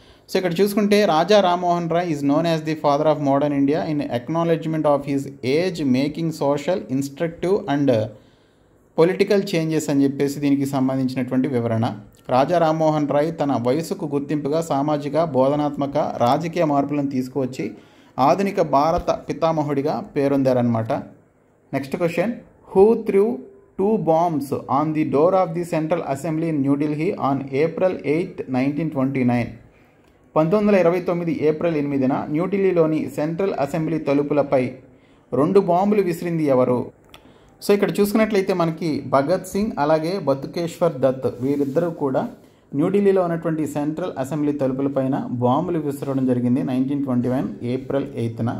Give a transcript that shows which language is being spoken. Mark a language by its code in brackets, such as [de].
[te] So ఇక్కడ చూసుకుంటే [en] Raja Rammohan Roy is known as the father of modern India in acknowledgement of his age making social instructive and political changes [te] అని చెప్పేసి దీనికి సంబంధించినటువంటి వివరణ. రాజా రామ్మోహన్ రాయ్ తన వయసుకు గుర్తింపుగా సామాజిక, బోధనాత్మక, రాజకీయ మార్పులను తీసుకువచ్చి ఆధునిక భారత పితామహుడిగా పేరొందారనమాట. [en] Next question, who threw 2 bombs on the door of the Central Assembly in New Delhi on April 8, 1929. [te] 1929 April 8న న్యూఢిల్లీలోని సెంట్రల్ అసెంబ్లీ తలుపులపై 2 బాంబులు విసిరింది ఎవరు? సో ఇక్కడ చూసుకున్నట్లయితే మనకి భగత్ సింగ్ అలాగే బతుకేశ్వర్ దత్ వీరిద్దరూ కూడా న్యూఢిల్లీలో ఉన్నటువంటి సెంట్రల్ అసెంబ్లీ తలుపులపైన బాంబులు విసరడం జరిగింది 1921 ఏప్రిల్ 8న.